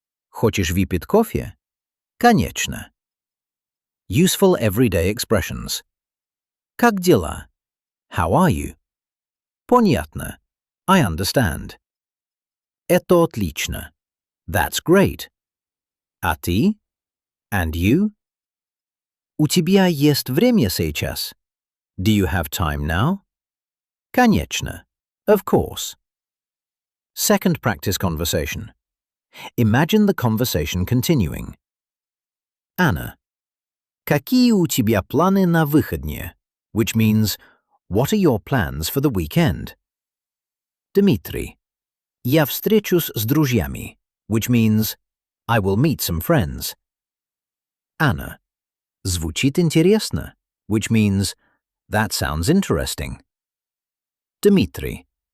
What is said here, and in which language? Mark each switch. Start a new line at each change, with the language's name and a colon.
Russian: Хочешь выпить кофе? Конечно.
English: Useful everyday expressions.
Russian: Как дела?
English: How are you?
Russian: Понятно.
English: I understand.
Russian: Это отлично.
English: That's great.
Russian: А ты?
English: And you?
Russian: У тебя есть время сейчас?
English: Do you have time now?
Russian: Конечно.
English: Of course. Second practice conversation. Imagine the conversation continuing. Anna.
Russian: Какие у тебя планы на выходные?
English: Which means, what are your plans for the weekend? Dmitry.
Russian: Я встречусь с друзьями,
English: which means, I will meet some friends. Anna.
Russian: Звучит интересно,
English: which means, that sounds interesting. Dmitry.